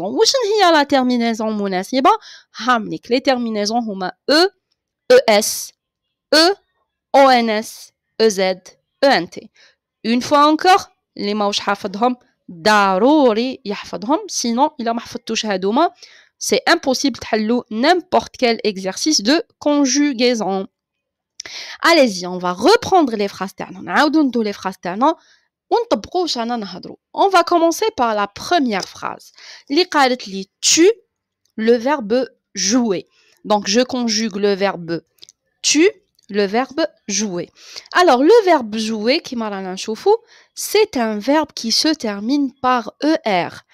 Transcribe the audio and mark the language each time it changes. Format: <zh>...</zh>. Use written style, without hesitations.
<ar>واش هي</ar> <fr>la terminaison</fr> <ar>مناسبة؟ هامليك</ar> <fr>les terminaisons</fr> <ar>هما E, ES, E, ONS, EZ, ENT.</ar> <fr>Une fois encore, les</fr> <ar>ماوش حافظهم ضروري يحفظهم</ar> <fr>sinon</fr> <ar>إلا ما حفظتوش هادوما</ar> <fr>c'est impossible</fr> <ar>تحلو</ar> <fr>n'importe quel exercice de conjugaison. Allez-y, on va reprendre les phrases</fr> <ar>تاعنا. نعاودو ندو</ar> <fr>les phrases</fr> <ar>تاعنا ونطبقو واش رانا نهضرو.</ar> <fr>On va commencer par la première phrase.</fr> <ar>اللي قالت لي</ar> <fr>tu, le verbe jouer. Donc je conjugue le verbe tu, le verbe jouer. Alors le verbe jouer qui c'est un verbe qui se termine par ER.</fr>